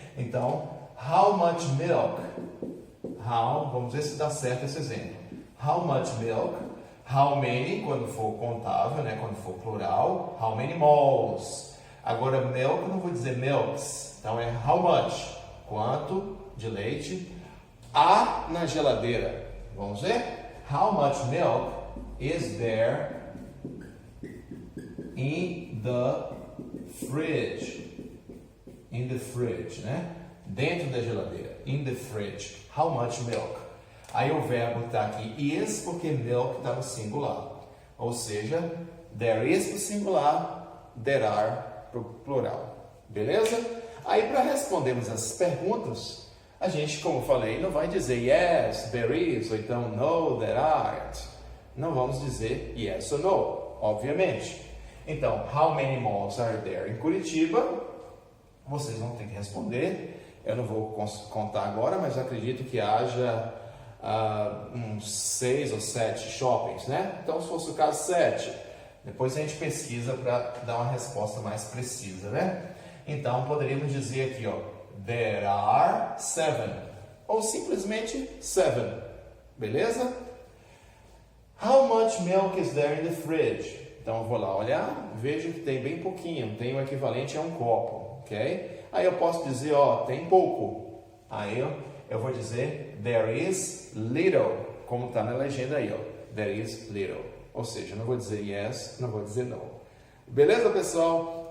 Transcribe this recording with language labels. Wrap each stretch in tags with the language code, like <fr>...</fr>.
<pt>Então,</pt> <en>how much milk?</en> <pt>Vamos ver se dá certo esse exemplo.</pt> <en>How much milk? How many,</en> <pt>quando for contável, né? Quando for plural.</pt> <en>How many malls?</en> <pt>Agora, milk, eu não vou dizer milks. Então, é</pt> <en>how much?</en> <pt>Quanto de leite há na geladeira? Vamos ver?</pt> <en>How much milk is there in the fridge? In the fridge, né?</en> <pt>Dentro da geladeira.</pt> <en>In the fridge. How much milk?</en> <pt>Aí o verbo está aqui is, porque milk está no singular. Ou seja,</pt> <en>there is</en> <pt>para singular,</pt> <en>there are</en> <pt>para plural. Beleza? Aí para respondermos as perguntas, a gente, como eu falei, não vai dizer</pt> <en>yes, there is,</en> <pt>ou então</pt> <en>no, there aren't.</en> <pt>Não vamos dizer yes ou no, obviamente. Então,</pt> <en>how many malls are there?</en> <pt>Em Curitiba, vocês vão ter que responder. Eu não vou contar agora, mas acredito que haja uns 6 ou 7 shoppings, né? Então, se fosse o caso, 7. Depois a gente pesquisa para dar uma resposta mais precisa, né? Então, poderíamos dizer aqui, ó,</pt> <en>there are 7.</en> <pt>Ou simplesmente 7. Beleza?</pt> <en>How much milk is there in the fridge?</en> <pt>Então, eu vou lá olhar, vejo que tem bem pouquinho, tem o equivalente a um copo, ok? Aí eu posso dizer, ó, tem pouco. Aí eu vou dizer,</pt> <en>there is little,</en> <pt>como está na legenda aí, ó,</pt> <en>there is little.</en> <pt>Ou seja, não vou dizer yes, não vou dizer no. Beleza, pessoal?</pt>